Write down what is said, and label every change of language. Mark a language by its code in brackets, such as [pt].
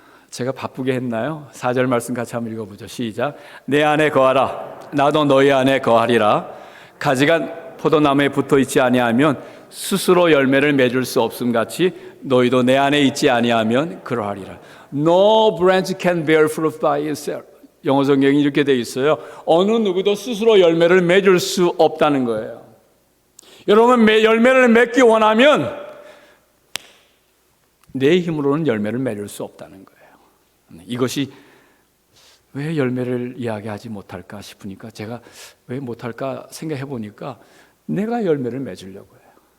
[ko] 제가 바쁘게 했나요? 4절 말씀 같이 한번 읽어보죠. 시작. 내 안에 거하라. 나도 너희 안에 거하리라. 가지가 포도나무에 붙어 있지 아니하면 스스로 열매를 맺을 수 없음 같이 너희도 내 안에 있지 아니하면 그러하리라. [en] No branch can bear fruit by itself. [ko] 영어 성경이 이렇게 되어 있어요. 어느 누구도 스스로 열매를 맺을 수 없다는 거예요. 여러분, 열매를 맺기 원하면 내 힘으로는 열매를 맺을 수 없다는 거예요. 이것이 왜 열매를 이야기하지 못할까 싶으니까 제가 왜 못할까 생각해 보니까 내가 열매를 맺으려고 해요.